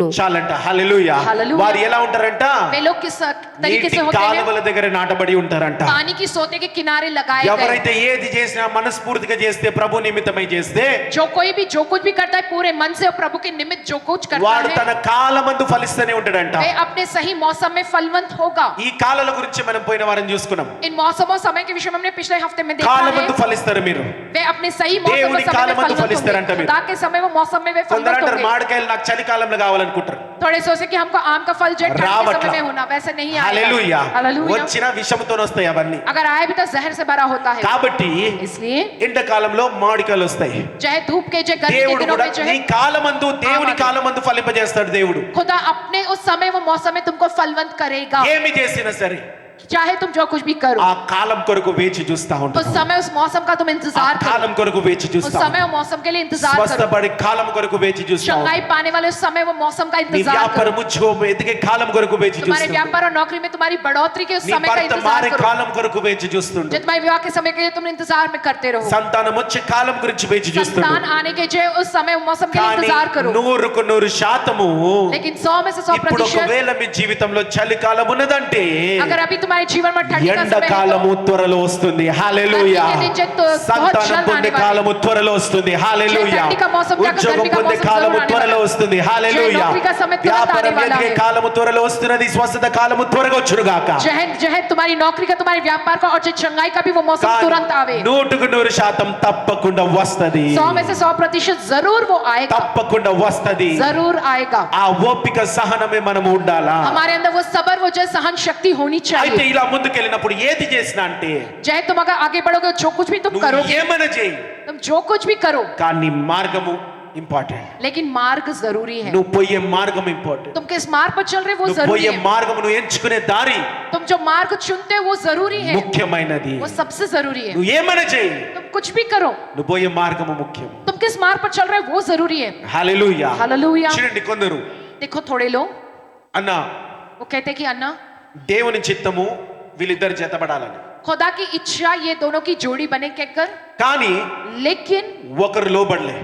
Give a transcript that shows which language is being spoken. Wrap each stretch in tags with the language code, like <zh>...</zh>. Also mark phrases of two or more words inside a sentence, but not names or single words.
<te>చాలంట. హల్లెలూయా. హల్లెలూయా. వారు ఎలా ఉంటారంట?</te> <hi>वे लोग किस तरीके से</hi> <te>నీటి</te> <hi>होते हैं?</hi> <te>కాలువల దగ్గర నాటబడి ఉంటారంట.</te> <hi>पानी की सोते के किनारे लगाए गए।</hi> <te>ఎవరైతే ఏది చేసినా మనస్ఫూర్తిగా చేస్తే, ప్రభు నిమిత్తమై చేస్తే,</te> <hi>जो कोई भी जो कुछ भी करता है पूरे मन से और प्रभु के निमित्त जो कुछ करता</hi> <te>వాడు</te> <hi>है,</hi> <te>తన కాలమందు ఫలిస్తూనే ఉంటాడంట.</te> <hi>वे अपने सही मौसम में फलवंत होगा।</hi> <te>ఈ కాలాల గురించి మనం పోయిన వారం చూసుకున్నాం.</te> <hi>इन मौसम और समय के विषय में हमने पिछले हफ्ते में देखा</hi> <te>కాలమందు</te> <hi>है,</hi> <te>ఫలిస్తారు మీరు.</te> <hi>वे अपने सही मौसम और</hi> <te>దేవుని</te> <hi>समय में</hi> <te>కాలమందు</te> <hi>फलवंत</hi> <te>ఫలిస్తారంట</te> <hi>होंगे।</hi> <te>మీరు.</te> <hi>खुदा के समय वो मौसम में वे</hi> <te>కొందరు</te> <hi>फलवंत</hi> <te>అంటారు,</te> <hi>होंगे।</hi> <te>మామిడికాయలు నాకు చలికాలంలో కావాలనుకుంటారు.</te> <hi>थोड़े सोचे कि हमको आम का फल जो है ठंड के</hi> <te>రావట్లా.</te> <hi>समय में होना, वैसे नहीं</hi> <te>హల్లెలూయా.</te> <hi>आएगा। हालेलुया।</hi> <te>వచ్చిన విషముతో వస్తాయి అవన్నీ.</te> <hi>अगर आए भी तो जहर से भरा होता है।</hi> <te>కాబట్టి</te> <hi>इसलिए</hi> <te>ఎండాకాలంలో మామిడికాయలు వస్తాయి.</te> <hi>चाहे धूप के चाहे गर्मी के</hi> <te>దేవుడు</te> <hi>दिनों</hi> <te>కూడా</te> <hi>में जो</hi> <te>నీ</te> <hi>है,</hi> <te>కాలమందు, దేవుని కాలమందు ఫలింపజేస్తాడు దేవుడు.</te> <hi>खुदा अपने उस समय वो मौसम में तुमको फलवंत करेगा।</hi> <te>ఏమి చేసినా సరే</te> <hi>चाहे तुम जो कुछ भी करो,</hi> <te>ఆ కాలం కొరకు వేచి చూస్తా</te> <hi>उस</hi> <te>ఉంటావు.</te> <hi>समय उस मौसम का तुम</hi> <te>ఆ</te> <hi>इंतजार करो।</hi> <te>కాలం కొరకు వేచి</te> <hi>उस</hi> <te>చూస్తా</te> <hi>समय वो मौसम के लिए इंतजार करो।</hi> <te>స్వస్థపడి కాలం కొరకు వేచి చూస్తా</te> <hi>चंगाई पाने वाले उस समय वो मौसम का</hi> <te>నీ</te> <hi>इंतजार</hi> <te>వ్యాపారం</te> <hi>करो।</hi> <te>ఉద్యోగం ఎదిగే కాలం కొరకు వేచి</te> <hi>तुम्हारे</hi> <te>చూస్తుండు.</te> <hi>व्यापार और नौकरी में तुम्हारी बढ़ोतरी के उस</hi> <te>నీ</te> <hi>समय का</hi> <te>భర్త</te> <hi>इंतजार</hi> <te>మారే</te> <hi>करो।</hi> <te>కాలం కొరకు వేచి చూస్తుండు.</te> <hi>जो तुम्हारे विवाह के समय के लिए तुम इंतजार में करते रहो।</hi> <te>సంతానం వచ్చే కాలం గురించి వేచి చూస్తుండు.</te> <hi>संतान आने के जो उस समय मौसम के लिए</hi> <te>కానీ</te> <hi>इंतजार करो। 100% लेकिन 100 में से 100%</hi> <te>ఇప్పుడు ఒకవేళ మీ జీవితంలో చలికాలం ఉన్నదంటే</te> <hi>अगर अभी तुम्हारे जीवन में ठंडी का समय है</hi> <te>ఎండకాలము త్వరలో వస్తుంది. హల్లెలూయా.</te> <hi>गर्मी के दिन जो बहुत</hi> <te>సంతానం</te> <hi>जल्द</hi> <te>పొందే</te> <hi>आने वाले।</hi> <te>కాలము త్వరలో వస్తుంది. హల్లెలూయా.</te> <hi>ठंडी का मौसम क्या,</hi> <te>ఉద్యోగం</te> <hi>गर्मी का</hi> <te>పొందే</te> <hi>मौसम</hi> <te>కాలము</te> <hi>जरूर आने</hi> <te>త్వరలో</te> <hi>वाला।</hi> <te>వస్తుంది. హల్లెలూయా.</te> <hi>नौकरी का समय तुरंत</hi> <te>వ్యాపారం</te> <hi>आने वाला</hi> <te>ఎదిగే</te> <hi>है।</hi> <te>కాలము త్వరలో వస్తున్నది. స్వస్థత కాలము త్వరగా వచ్చును గాక.</te> <hi>जहन तुम्हारी नौकरी का, तुम्हारे व्यापार का और जो चंगाई का भी वो मौसम तुरंत आवे।</hi> <te>100% తప్పకుండా వస్తది.</te> <hi>100 में से 100% जरूर वो आएगा।</hi> <te>తప్పకుండా వస్తది.</te> <hi>जरूर आएगा।</hi> <te>ఆ ఓపిక సహనమే మనం ఉండాలా.</te> <hi>हमारे अंदर वो सबर, वो जो सहन शक्ति होनी</hi> <te>అయితే</te> <hi>चाहिए।</hi> <te>ఇలా ముందుకెళ్ళినప్పుడు ఏది చేసినా అంటే</te> <hi>चाहे तुम अगर आगे बढ़ोगे, जो कुछ भी तुम</hi> <te>నువ్వు</te> <hi>करोगे,</hi> <te>ఏమైనా చేయి,</te> <hi>तुम जो कुछ भी करो,</hi> <te>కానీ మార్గము ఇంపార్టెంట్.</te> <hi>लेकिन मार्ग जरूरी है।</hi> <te>నువ్వు పోయే మార్గం ఇంపార్టెంట్.</te> <hi>तुम किस मार्ग पर चल रहे हो वो</hi> <te>నువ్వు</te> <hi>जरूरी</hi> <te>పోయే</te> <hi>है।</hi> <te>మార్గము, నువ్వు ఎంచుకునే దారి</te> <hi>तुम जो मार्ग चुनते हो वो जरूरी है,</hi> <te>ముఖ్యమైనది.</te> <hi>वो सबसे जरूरी है।</hi> <te>నువ్వు ఏమైనా చేయి,</te> <hi>तुम कुछ भी करो,</hi> <te>నువ్వు పోయే మార్గము ముఖ్యం.</te> <hi>तुम किस मार्ग पर चल रहे हो वो जरूरी है।</hi> <te>హల్లెలూయా.</te> <hi>हालेलुया।</hi> <te>చూడండి, కొందరు</te> <hi>देखो थोड़े लोग</hi> <te>అన్న</te> <hi>वो कहते हैं कि अन्ना,</hi> <te>దేవుని చిత్తము వీళ్ళిద్దరు జతపడాలని,</te> <hi>खुदा की इच्छा ये दोनों की जोड़ी बने कहकर,</hi> <te>కానీ</te> <hi>लेकिन</hi> <te>ఒకరు లోబడలే.</te>